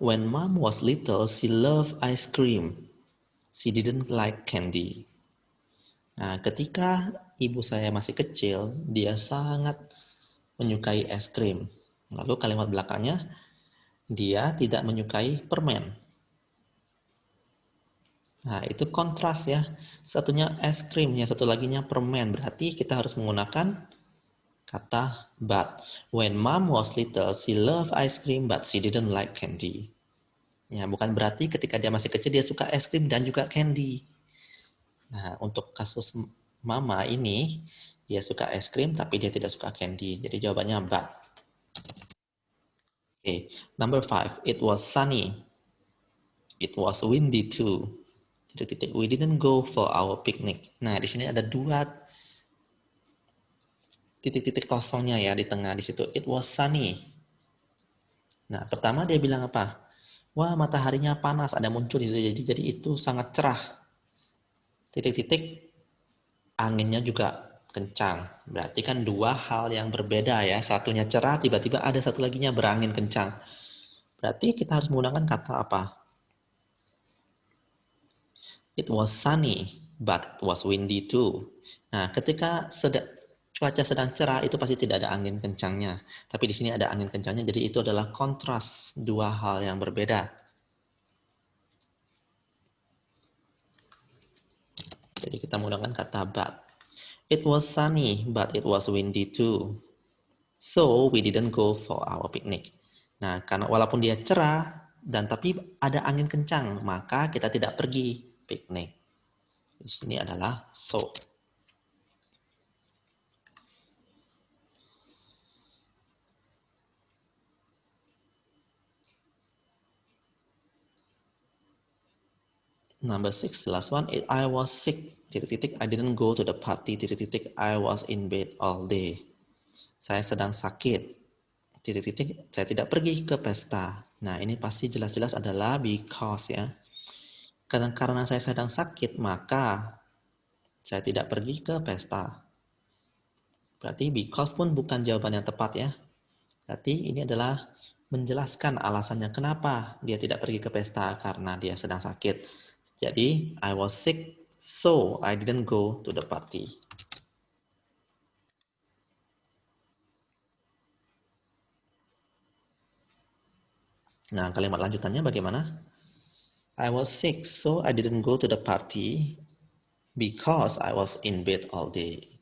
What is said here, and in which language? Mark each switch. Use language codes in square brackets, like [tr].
[en] When mom was little, she loved ice cream. She didn't like candy. [id] Nah, ketika ibu saya masih kecil, dia sangat menyukai es krim. Lalu kalimat belakangnya, dia tidak menyukai permen. Nah, itu kontras ya. Satunya es krim, yang satu laginya permen. Berarti kita harus menggunakan kata but. When mom was little, she loved ice cream but she didn't like candy. Ya, bukan berarti ketika dia masih kecil dia suka es krim dan juga candy. Nah, untuk kasus mama ini, dia suka es krim tapi dia tidak suka candy. Jadi jawabannya but. [en] Okay, number 5. It was sunny. It was windy too. Titik-titik. We didn't go for our picnic. [id] Nah, di sini ada dua titik-titik kosongnya ya di tengah di situ. [en] It was sunny. [id] Nah, pertama dia bilang apa? Wah, mataharinya panas, ada muncul di situ. Jadi itu sangat cerah. Titik-titik. Anginnya juga kencang. Berarti kan dua hal yang berbeda ya. Satunya cerah, tiba-tiba ada satu laginya berangin kencang. Berarti kita harus menggunakan kata apa? [en] It was sunny, but it was windy too. [id] Nah, ketika cuaca sedang cerah itu pasti tidak ada angin kencangnya. Tapi di sini ada angin kencangnya, jadi itu adalah kontras dua hal yang berbeda. Jadi kita menggunakan kata but. [en] It was sunny, but it was windy too. So we didn't go for our picnic. [id] Nah, karena walaupun dia cerah dan tapi ada angin kencang, maka kita tidak pergi piknik. Di sini adalah so. [en] Number 6, the last one. I was sick. Titik-titik. I didn't go to the party. Titik-titik. I was in bed all day. [id] Saya sedang sakit. [en] Titik-titik. [id] Saya tidak pergi ke pesta. Nah, ini pasti jelas-jelas adalah because ya. Karena saya sedang sakit, maka saya tidak pergi ke pesta. Berarti because pun bukan jawaban yang tepat ya. Berarti ini adalah menjelaskan alasannya kenapa dia tidak pergi ke pesta karena dia sedang sakit. [en] Jadi, I was sick, so I didn't go to the party. [id] Nah, kalimat lanjutannya bagaimana? [en] I was sick, so I didn't go to the party because I was in bed all day.